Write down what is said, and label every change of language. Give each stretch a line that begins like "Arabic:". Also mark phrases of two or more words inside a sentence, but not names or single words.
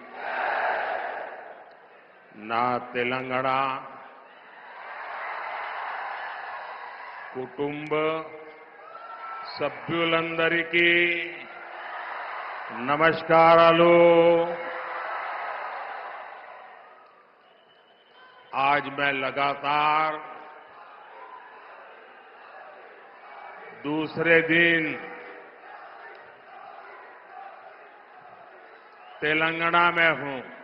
Telugu: ना तेलंगाना కుటుంబ సభ్యులందరికీ నమస్కారాలు.
Hindi: आज मैं लगातार दूसरे दिन तेलंगाना में हूं,